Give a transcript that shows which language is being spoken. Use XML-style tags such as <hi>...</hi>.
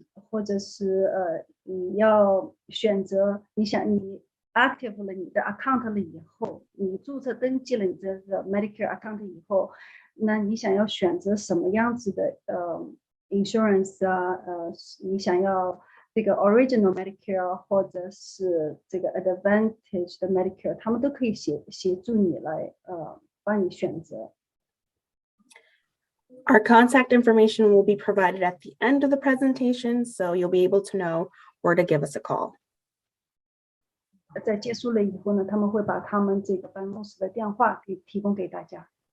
<zh>或者是你要选择，你 active 了你的 account 了以后，你注册登记了你这个 Medicare account 以后，那你想要选择什么样子的insurance 啊？你想要这个 original Medicare 或者是这个 advantage 的 Medicare， 他们都可以协助你来帮你选择。</zh> <en>Our contact information will be provided at the end of the presentation, so you'll be able to know where to give us a call.</en> <zh>在结束了以后呢，他们会把他们这个办公室的电话提供给大家。</zh>